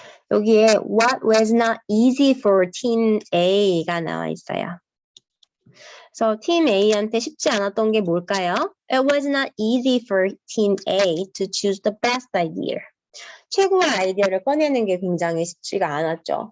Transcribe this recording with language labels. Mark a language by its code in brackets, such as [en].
[ko] 여기에 [en] what was not easy for team A [ko] 가 나와 있어요. 그래서 team A한테 쉽지 않았던 게 뭘까요? [en] It was not easy for team A to choose the best idea. [ko] 최고의 아이디어를 꺼내는 게 굉장히 쉽지가 않았죠.